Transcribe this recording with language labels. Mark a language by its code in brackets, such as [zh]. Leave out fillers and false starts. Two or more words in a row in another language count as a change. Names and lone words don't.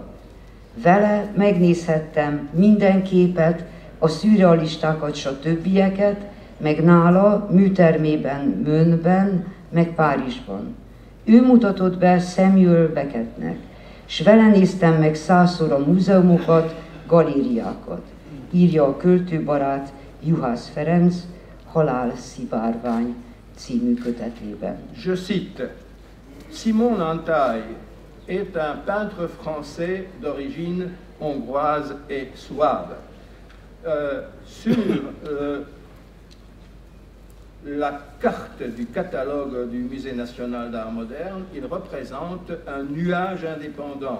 [hu] Vele megnézhettem minden képet, a szürrealistákat, stb., meg nála műtermében, Mönchben, meg Párizsban. Ő mutatott be Samuel Beckettnek, s vele néztem meg 100-szor a múzeumokat, galériákat, írja a költőbarát Juhász Ferenc Halál szivárvány című kötetében. [fr] Je cite, Simon Antai est un peintre français d'origine hongroise et souabe. Sur la carte du catalogue du Musée national d'art moderne, il représente un nuage indépendant.